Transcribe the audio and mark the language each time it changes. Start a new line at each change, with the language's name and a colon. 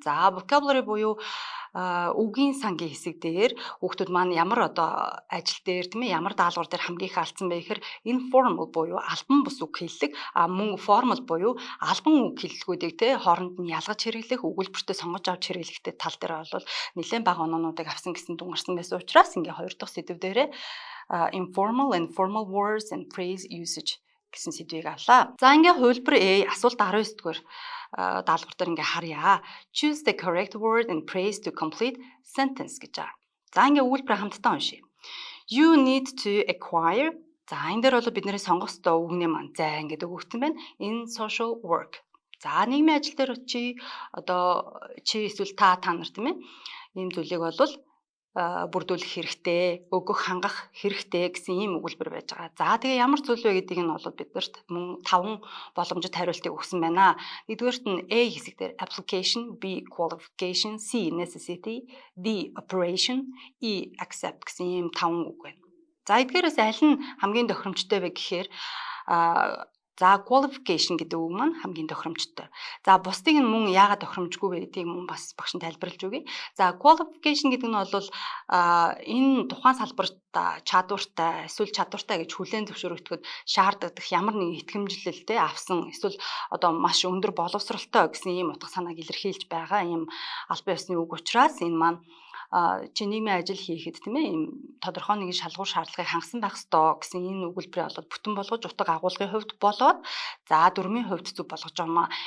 Mongolian: За vocabulary буюу үгийн сангийн хэсэг дээр хүүхдүүд маань ямар одоо ажил дээр тийм ээ ямар даалгавар дээр хамгийн их алдсан бэ гэхээр informal буюу албан бус үг хэллэг мөн formal буюу албан үг хэллэгүүдийг те хооронд нь ялгаж хэрэглэх өгүүлбэртээ сонгож авч хэрэглэхтэй тал дээр бол нэлээд бага оноонуудыг авсан гэсэн дүн гарсан байсан учраас ингээ 2 дахь сэдв дээрээ
English: informal and formal words and phrase usage
Mongolian: гэсэн сэдвийг авлаа. За ингээ хувилбар A асуулт 19 дугаар даалгавар дээр ингээ харъя.
English: Choose the correct word and phrase to complete sentence
Mongolian: гэж байгаа. За ингээ өгүүлбэрээ хамтдаа уншъя.
English: You need to acquire.
Mongolian: За энэ дээр бол бидний сонгох ёстой үгний маань зай ингээд өгөгдсөн байна.
English: In social work.
Mongolian: За нийгмийн ажил дээр чи эсвэл та нар тийм ээ ийм зүйлийг бол бүрдүүлэх хэрэгтэй, өгөх хангах хэрэгтэй гэсэн ийм өгүүлбэр байж байгаа. За тэгээ ямар зүйл вэ гэдгийг нь бол биднэрт мөн 5 боломжит хариултыг өгсөн байна. Нэгдүгээрт нь A хэсэг дээр application, B qualification, C necessity, D operation, E accept гэсэн ийм 5 үг байна. За эдгээрээс аль нь хамгийн тохиромжтой вэ гэхээр за qualification гэдэг үг маань хамгийн тохиромжтой. За бусдыг нь мөн яагаад тохиромжгүй вэ гэдгийг мөн бас багш нь тайлбарлаж өгье. За qualification гэдэг нь бол энэ тухайн салбарт чадвартай эсвэл чадвартай гэж хүлээн зөвшөөрөгдөхөд шаарддаг ямар нэгэн итгэмжлэлтэй авсан эсвэл одоо маш өндөр боловсралтай гэсэн ийм утга санааг илэрхийлж байгаа ийм албан ёсны үг учраас энэ маань чи нийгмийн ажил хийхэд тийм ээ ийм тодорхой нэгэн шалгуур шаардлагыг хангасан байх ёстой гэсэн энэ өгүүлбэрийг олоод бүтэн болгож утга агуулгын хувьд болоод за дүрмийн хувьд зөв болгож байгаа маа.